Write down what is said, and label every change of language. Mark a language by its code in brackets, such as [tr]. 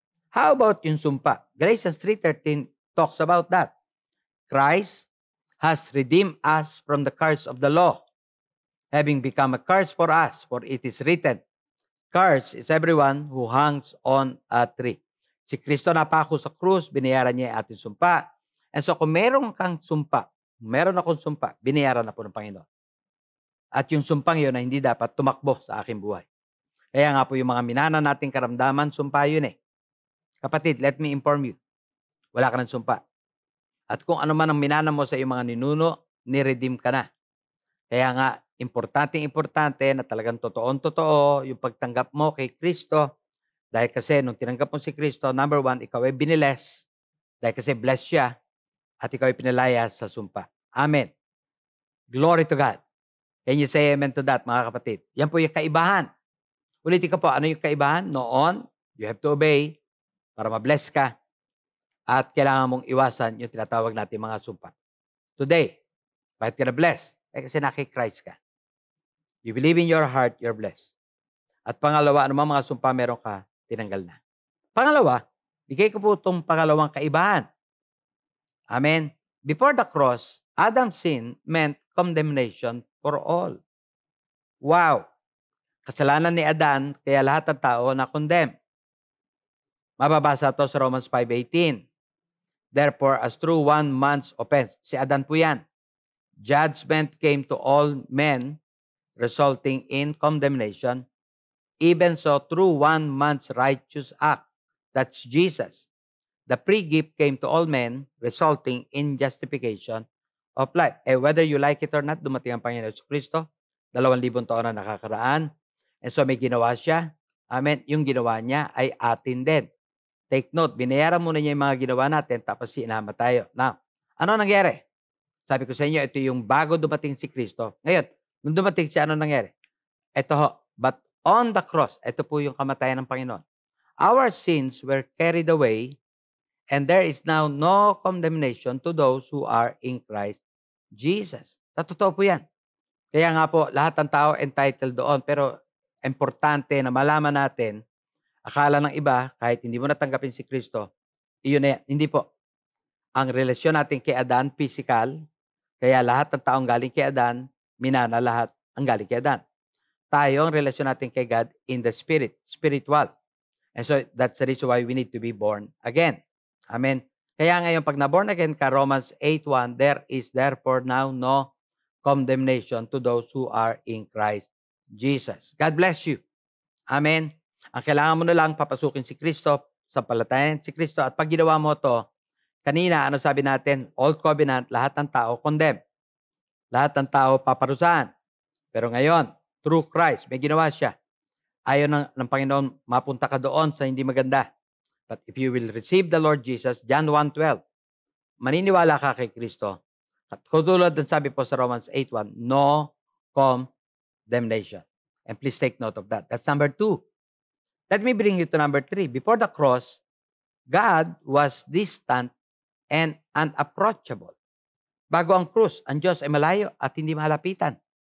[en] How about [tl] yung sumpa? [en] Galatians 3:13 talks about that. Christ has redeemed us from the curse of the law, having become a curse for us, for it is written, curse is everyone who hangs on a tree. [tl] Si Kristo napako sa krus, binayaran niya ang ating sumpa. [en] And so [tl] kung meron kang sumpa, meron akong sumpa, binayaran na po ng Panginoon. At yung sumpang yun na hindi dapat tumakbo sa aking buhay. Kaya nga po yung mga minana nating karamdaman, sumpa yun eh. Kapatid, [en] let me inform you. [tl] Wala ka ng sumpa. At kung ano man ang minana mo sa iyong mga ninuno, ni-redeem ka na. Kaya nga, importante na talagang totoo yung pagtanggap mo kay Kristo. Dahil kasi nung tinanggap mo si Kristo, [en] number one, [tl] ikaw ay biniles. Dahil kasi blessed siya. At ikaw ay pinalaya sa sumpa. [en] Amen. Glory to God. Can you say amen to that, [tl] mga kapatid? Yan po yung kaibahan. Ulitin ko po, ano yung kaibahan? Noon, [en] you have to obey [tl] para ma-bless ka. At kailangan mong iwasan yung tinatawag natin mga sumpa. [en] Today, [tl] bakit ka na-blessed? Kasi naki-Christ ka. [en] You believe in your heart, you're blessed. [tl] At pangalawa, ano mga sumpa meron ka, tinanggal na. Pangalawa, bigay ko po itong pangalawang kaibahan. Amen. [en] Before the cross, Adam's sin meant condemnation for all. Wow! [tl] Kasalanan ni Adan, kaya lahat ng tao na-condemn. Mababasa ito sa Romans 5:18. [en] Therefore, as through one man's offense, [tl] si Adan po yan, [en] judgment came to all men, resulting in condemnation. Even so, through one man's righteous act, that's Jesus, the free gift came to all men, resulting in justification of life. Whether you like it or not, [tl] dumating ang Panginoon Kristo, 2,000 taon na nakakaraan. [en] And so [tl] may ginawa siya. Amen. Yung ginawa niya ay atin din. [en] Take note, [tl] binayaran muna niya yung mga ginawa natin, tapos sinama tayo. Now, ano nangyari? Sabi ko sa inyo, ito yung bago dumating si Kristo. Ngayon, nung dumating siya, ano nangyari? Ito ho, [en] but on the cross, [tl] ito po yung kamatayan ng Panginoon. [en] Our sins were carried away, and there is now no condemnation to those who are in Christ Jesus. [tl] Totoo po yan. Kaya nga po, lahat ng tao [en] entitled [tl] doon. Pero importante na malaman natin, akala ng iba, kahit hindi mo natanggapin si Kristo, iyon na yan. Hindi po. Ang relasyon natin kay Adan, physical, kaya lahat ng taong galing kay Adan, minana lahat ang galing kay Adan. Tayo, ang relasyon natin kay God [en] in the spirit, spiritual. And so, that's the reason why we need to be born again. Amen. [tl] Kaya ngayon, pag na-born again ka, [en] Romans 8:1, there is therefore now no condemnation to those who are in Christ Jesus. God bless you. [tl] Amen. Ang kailangan mo na lang, papasukin si Kristo, sampalatayan si Kristo, at pag ginawa mo to, kanina, ano sabi natin? Old covenant, lahat ng tao condemn. Lahat ng tao paparusahan. Pero ngayon, [en] through Christ, [tl] may ginawa siya. Ayaw ng Panginoon, mapunta ka doon sa hindi maganda. [en] But if you will receive the Lord Jesus, John 1:12, [tl] maniniwala ka kay Kristo. At katulad ng sabi po sa Romans 8:1, [en] no condemnation. And please take note of that. That's number 2. Let me bring you to number 3. Before the cross, God was distant and unapproachable. [tl] Bago ang krus, ang Diyos ay malayo at hindi malapitan.